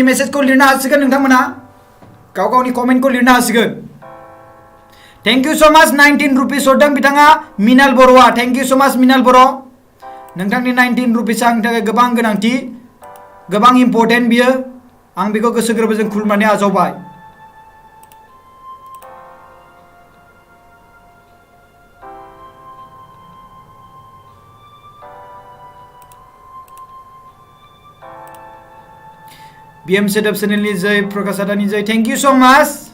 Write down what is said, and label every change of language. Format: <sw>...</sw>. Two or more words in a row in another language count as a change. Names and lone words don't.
<brx>मेसेजखौ लिरनो हासिगोन नोंथांमोना गाव गावनि कमेन्टखौ लिरनो हासिगोन</brx> <en>thank you so much</en> <brx>19 रुपिस हरदों बिथाङा मिनाल बर'आ</brx> <en>thank you so much</en> <brx>मिनाल बर' नोंथांनि 19 रुपिसआ आंनि थाखाय गोबां गोनांथि गोबां इम्पोर्टेन्ट बियो आं बेखौ गोसो गोरबोजों खुलुमनानै आजावबाय BM Setup चेनेलनि जय प्रकाश आदानि जय</brx> <en>thank you so much</en>